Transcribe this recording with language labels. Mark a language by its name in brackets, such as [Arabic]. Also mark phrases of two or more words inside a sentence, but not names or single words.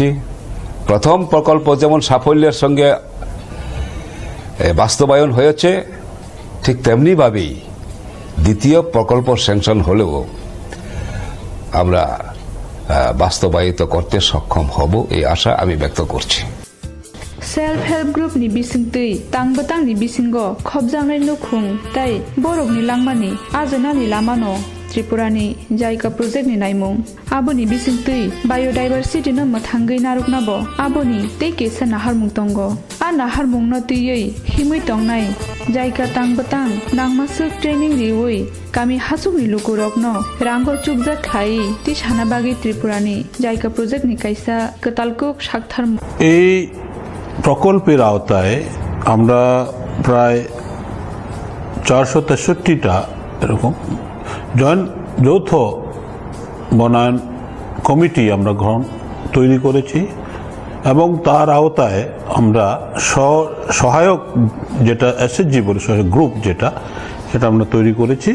[Bangla] প্রথম প্রকল্প যেমন সাফল্যের সঙ্গে বাস্তবায়ন হয়েছে, ঠিক তেমনি ভাবেই দ্বিতীয় প্রকল্প স্যাংশন হলেও আমরা বাস্তবায়িত করতে সক্ষম হব এই আশা আমি ব্যক্ত করছি। [English] self help group [Kok Borok] नि बिसिंतै तांबतां नि बिसिंगो खबजांनाय नखुं ताई बरकनि लांमानि आजोनानि लामानो त्रिपुरानि जायगा प्रोजेक्ट नि नायमुं आबोनि बिसिंतै बायोडाइभार्सिटी न मथांगै नारुकनाबो आबोनि तेके सा नाहारमुं तंगो आ नाहारमुं न तैयै हिमै तंनाय जायगा तांबतां नांमासुक ट्रेनिंग रिवै गामि हासुकनि लुकुरकनो रांगो चुकजा खाई ति सानाबागै त्रिपुरानि जायगा प्रोजेक्ट नि कायसा कतालकुक साकथार [Bangla] এই প্রকল্পের আওতায় আমরা প্রায় 463টা এরকম যৌথ বনায়ন কমিটি আমরা তৈরি করেছি এবং তার আওতায় আমরা সহায়ক যেটা এসএসজি বলে সহায়ক গ্রুপ সেটা আমরা তৈরি করেছি।